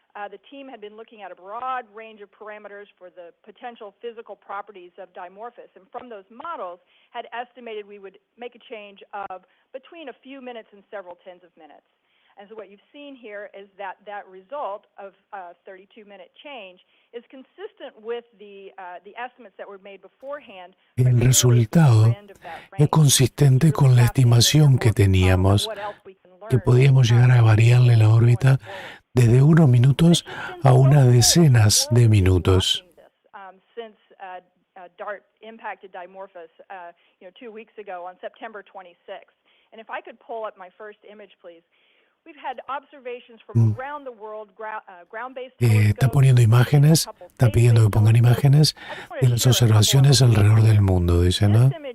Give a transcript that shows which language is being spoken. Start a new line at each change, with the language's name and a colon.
English: The team had been looking at a broad range of parameters for the potential physical properties of Dimorphos, and from those models had estimated we would make a change of between a few minutes and several tens of minutes. And so what you've seen here is that result of a 32-minute change is consistent with the estimates that were made beforehand.
Spanish: El resultado es consistente con la estimación que teníamos, que podíamos llegar a variarle la órbita desde unos minutos a unas decenas de minutos.
English: Since DART impacted Dimorphos, 2 weeks ago on September 26th. And if I could pull up my first image, please. We've had observations from around the world, ground-based
Spanish: está poniendo imágenes, está pidiendo que pongan imágenes de las observaciones alrededor del mundo, dice, ¿no?